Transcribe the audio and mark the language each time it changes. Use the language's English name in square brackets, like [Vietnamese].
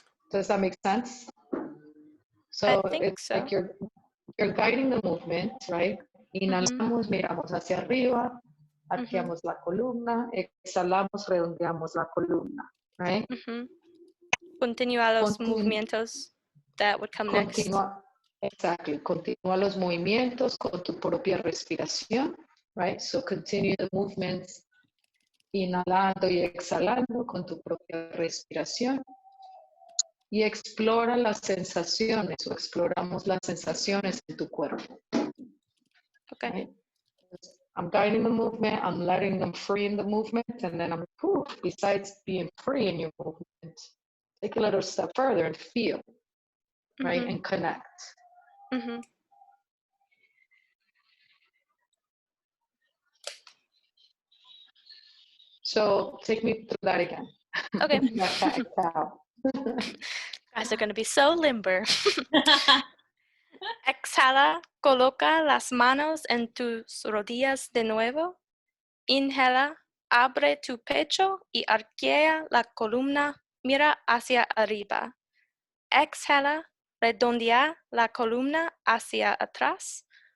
[English] Does that make sense? So I think it's like so. you're guiding the movement, right? [Spanish] Inhalamos, miramos hacia arriba, arqueamos la columna, exhalamos, redondeamos la columna, right? Mhm. Continúa los Continu- [English] movimientos that would come next. [Spanish] Continúa, exactly, continúa los movimientos con tu propia respiración, right? [English] So continue the movements, [Spanish] inhalando y exhalando con tu propia respiración. Y explora las sensaciones o exploramos las sensaciones en tu cuerpo. [English] Okay. Right? I'm guiding the movement, I'm letting them free in the movement, and then I'm, besides being free in your movement, take a little step further and feel, right? Mhm. And connect. Mhm. So take me through that again. Okay. That cat and cow. Guys are going to be so limber. [Spanish] Exhala, coloca las manos en tus rodillas de nuevo. Inhala, abre tu pecho y arquea la columna, mira hacia arriba. Exhala, redondea la columna hacia atrás.